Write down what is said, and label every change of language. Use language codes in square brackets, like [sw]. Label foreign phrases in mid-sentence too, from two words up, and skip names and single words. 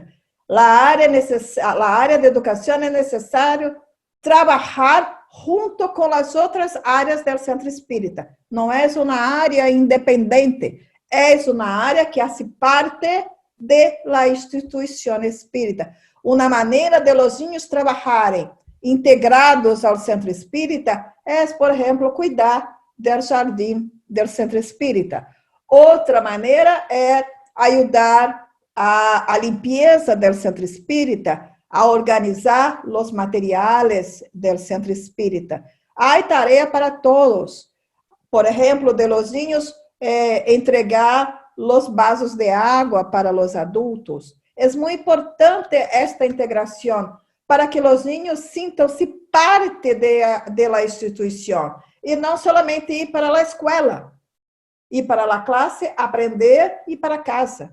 [pt] A área de educação é necessário trabalhar junto com as outras áreas do centro espírita. Não é uma área independente, é uma área que faz parte da instituição espírita. Uma maneira de [es] los niños [pt] trabalharem integrados ao centro espírita é, por exemplo, cuidar do jardim do centro espírita. Outra maneira é ajudar a limpeza do centro espírita, a organizar os materiais do centro espírita. Há tarefa para todos. Por exemplo, [es] de los niños, [pt] entregar os vasos de água para os adultos. É muito importante esta integração para que os niños sintam-se parte da instituição e não somente ir para a escola, ir para a classe, aprender e para casa.